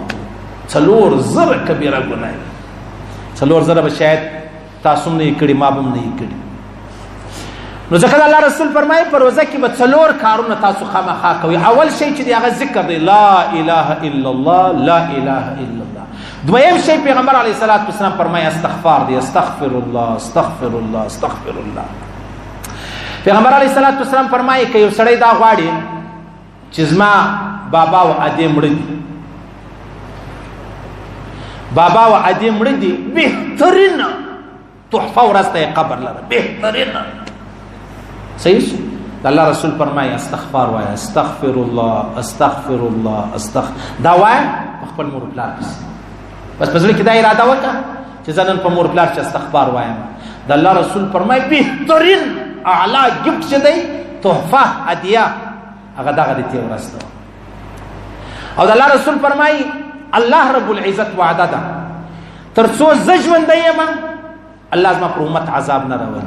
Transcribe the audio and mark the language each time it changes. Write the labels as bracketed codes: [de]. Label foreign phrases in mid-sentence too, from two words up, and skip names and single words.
[ps] 4,000 کبیره ګناه، 4,000 به شاید تاسو نه کړي، ما به نه کړي. نو ځکه الله رسول فرمایي په روزه کې به 4 کارونه تاسو خامخا کوئ. اول شی چې دی هغه ذکر دی، [ar] لا اله الا الله، لا اله الا الله. [ps] دویم شی پیغمبر علیه الصلاۃ والسلام فرمایي استغفار دی، [ar] استغفر الله استغفر الله استغفر الله. [ps] پیغمبر علیه الصلاۃ والسلام فرمایي که یو سړی دا غواړي چې زما بابا او ادې مړ دي، بابا او ادې مړ دي، بهترین تحفه ورسته قبر لره، بهترین. صحیح شو؟ الله رسول فرمایي استغفار وایه، [ar] استغفر الله استغفر الله استغفر. [ps] دا وایه خپل مور پلار بس په زړه کې دا اراده وکړه چې زه نن په مور پلار چې استغفار وایم. د الله رسول فرمایي بهترین اعلی ګفت چې دی تحفه هدیه هغه دغه دې ته ورسته. او د الله رسول فرمایي الله رب العزت وعده ده تر څو زه ژوندی یم الله زما پر امت عذاب نه راولي.